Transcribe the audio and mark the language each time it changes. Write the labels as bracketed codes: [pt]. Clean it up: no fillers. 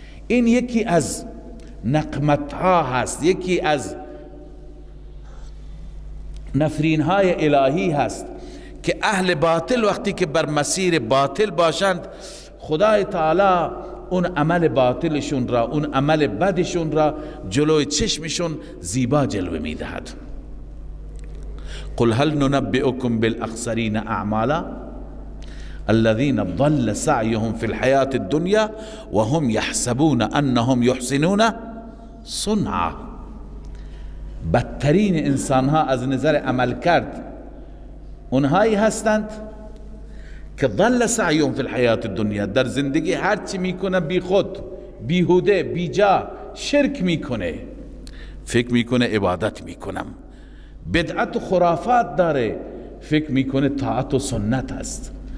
[fa] این یکی از نقمت ها هست، یکی از نفرین های الهی هست که اهل باطل وقتی که بر مسیر باطل باشند، خدای تعالی اون عمل باطلشون را، اون عمل بدشون را جلوی چشمشون زیبا جلوه میدهد. [ar] قل هل ننبئكم بالاخسرین اعمالا الذين ضل سعيهم في الحياة الدنيا وهم يحسبون انهم يحسنون صنعا. [fa] بدترین انسان ها از نظر عمل کرد اونهایی هستند که [ar] ضل سعیهم فی الحیات الدنیا، [fa] در زندگی هر چی میکنه بی خود، بیهوده، بی جا شرک میکنه، فکر میکنه عبادت میکنم، بدعت و خرافات داره، فکر میکنه طاعت و سنت هست.